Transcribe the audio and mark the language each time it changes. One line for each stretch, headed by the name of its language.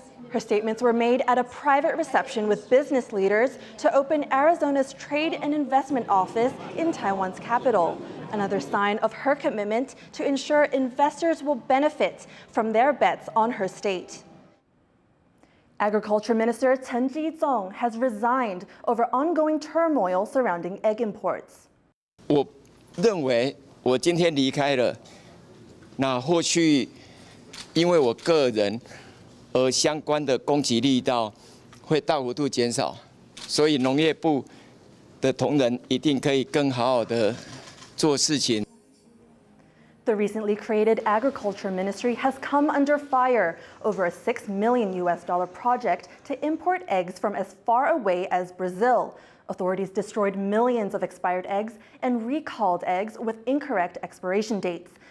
English: Her statements were made at a private reception with business leaders to open Arizona's Trade and Investment Office in Taiwan's capital, another sign of her commitment to ensure investors will benefit from their bets on her state. Agriculture Minister Tseng has resigned over ongoing turmoil surrounding egg imports.
Chinese: 我认为我今天离开了，那或许因为我个人而相关的攻击力道会大幅度减少，所以农业部的同仁一定可以更好好的做事情。
English: The recently created Agriculture Ministry has come under fire over a $6 million project to import eggs from as far away as Brazil. Authorities destroyed millions of expired eggs and recalled eggs with incorrect expiration dates.